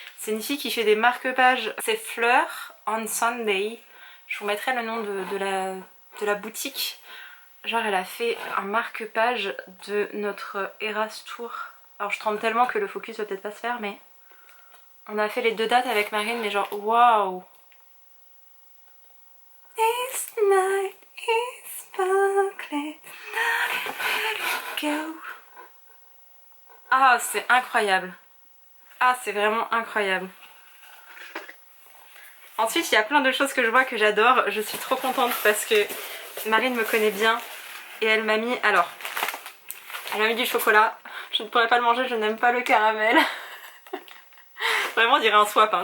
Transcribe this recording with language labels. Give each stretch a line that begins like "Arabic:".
French: C'est une fille qui fait des marque-pages. C'est Fleur on Sunday. Je vous mettrai le nom de la boutique. Genre elle a fait un marque-page de notre Eras Tour. Alors je tremble tellement que le focus va peut-être pas se faire, mais on a fait les 2 dates avec Marine, mais genre waouh.
English: This night is sparkling, let it go.
French: Ah c'est incroyable. Ah c'est vraiment incroyable. Ensuite il y a plein de choses que je vois que j'adore. Je suis trop contente parce que Marine me connaît bien et elle m'a mis... Alors Elle a mis du chocolat. Je ne pourrais pas le manger, je n'aime pas le caramel. Vraiment on dirait un swap, hein.